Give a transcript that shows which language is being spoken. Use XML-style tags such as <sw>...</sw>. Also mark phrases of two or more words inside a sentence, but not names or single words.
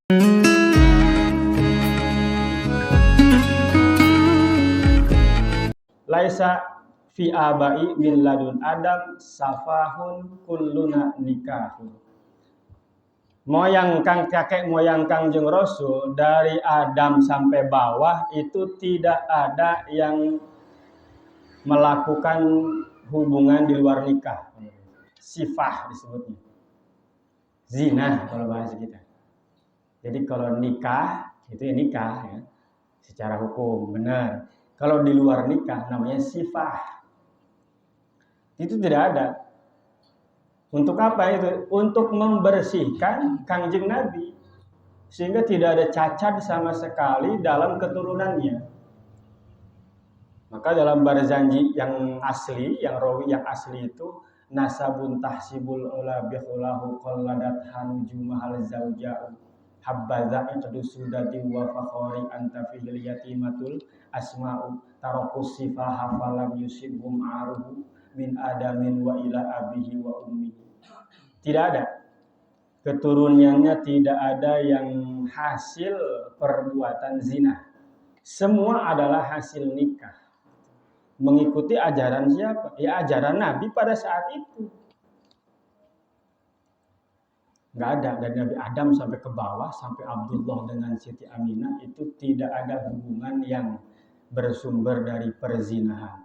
<ar>ليس في آبائه من لدن آدم سفاح كلنا نكاح.</ar> <id>Kakek moyang Kangjeng Rasul dari Adam sampai bawah itu tidak ada yang melakukan hubungan di luar nikah. Sifah disebutnya. Zina kalau bahasa kita. Jadi kalau nikah itu ya nikah ya, secara hukum benar. Kalau di luar nikah namanya sifah. Itu tidak ada. Untuk apa itu? Untuk membersihkan Kangjeng Nabi. Sehingga tidak ada cacat sama sekali dalam keturunannya. Maka dalam barzanji yang asli, yang rawi yang asli itu</id> <ar>نسب تحسب العلى بحلاه قلدتها نجومها الجوزاء حبذا عقد سؤدد وفخار أنت فيه اليتيمة العصماء ترك السفاح فلم يصبهم عاره من آدم وإلى أبيه وأمه.</ar> <id>Tidak ada keturunannya, tidak ada yang hasil perbuatan zina. Semua adalah hasil nikah. Mengikuti ajaran siapa? Ya ajaran Nabi pada saat itu. Nggak ada dari Nabi Adam sampai ke bawah, sampai Abdullah dengan Siti Aminah itu tidak ada hubungan yang bersumber dari perzinahan.</id>